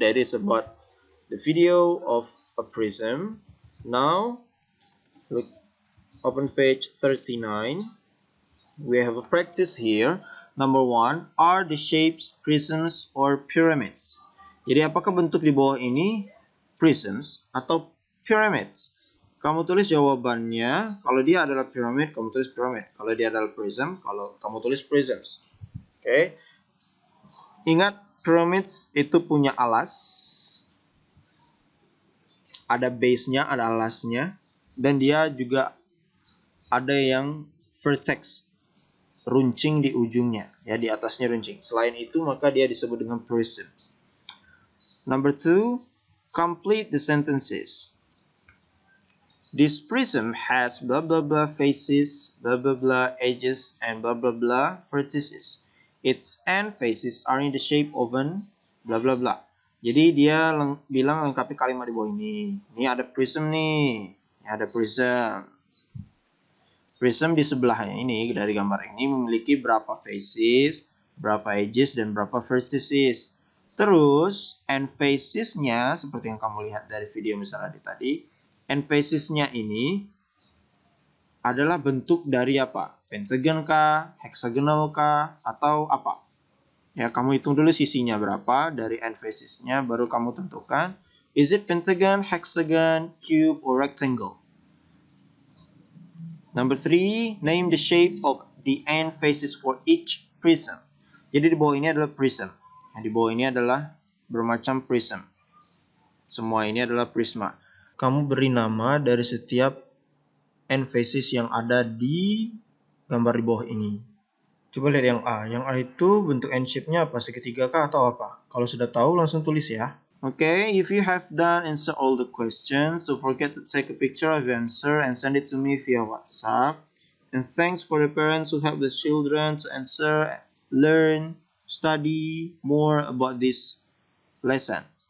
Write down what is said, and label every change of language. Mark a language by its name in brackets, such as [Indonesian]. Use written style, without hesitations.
[English] That is about the video of a prism. Now, look, open page 39. We have a practice here. Number 1, are the shapes prisms or pyramids? [Indonesian] Jadi apakah bentuk di bawah ini prisms atau pyramids? Kamu tulis jawabannya. Kalau dia adalah pyramid, kamu tulis pyramid. Kalau dia adalah prism, kalau kamu tulis prisms. Oke. Ingat, pyramids itu punya alas. Ada base-nya, ada alasnya. Dan dia juga ada yang vertex, runcing di ujungnya, ya, di atasnya runcing. Selain itu, maka dia disebut dengan prism. [English] Number 2, complete the sentences. This prism has blah blah blah faces, blah blah blah edges, and blah blah blah vertices. Its end faces are in the shape of an blah blah blah. [Indonesian] Jadi dia bilang lengkapi kalimat di bawah ini. Ini ada prism nih, ini ada prism. Prism di sebelahnya ini dari gambar ini memiliki berapa faces, berapa edges, dan berapa vertices. Terus end faces-nya seperti yang kamu lihat dari video misalnya tadi, end faces-nya ini adalah bentuk dari apa? Pentagon kah, hexagonal kah, atau apa? Ya, kamu hitung dulu sisinya berapa dari end faces-nya, baru kamu tentukan [English] is it pentagon, hexagon, cube, or rectangle. Number 3, name the shape of the end faces for each prism. [Indonesian] Jadi di bawah ini adalah prism. Yang di bawah ini adalah bermacam prism. Semua ini adalah prisma. Kamu beri nama dari setiap end faces yang ada di gambar di bawah ini. Coba lihat yang A. Yang A itu bentuk end shape-nya apa? Segitiga kah atau apa? Kalau sudah tahu langsung tulis ya. [English] Okay, if you have done answer all the questions, don't forget to take a picture of your answer and send it to me via WhatsApp. And thanks for the parents who help the children to answer, learn, study more about this lesson.